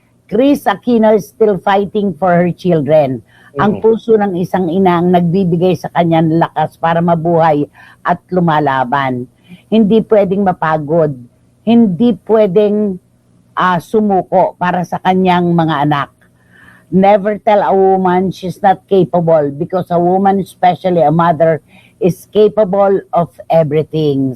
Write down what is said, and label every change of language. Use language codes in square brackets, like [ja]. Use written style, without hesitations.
[en] Chris Aquino is still fighting for her children. [tl] Ang puso ng isang ina ang nagbibigay sa kanya ng lakas para mabuhay at lumalaban. Hindi pwedeng mapagod. Hindi pwedeng sumuko para sa kanyang mga anak. [en] Never tell a woman she's not capable because a woman, especially a mother, is capable of everything.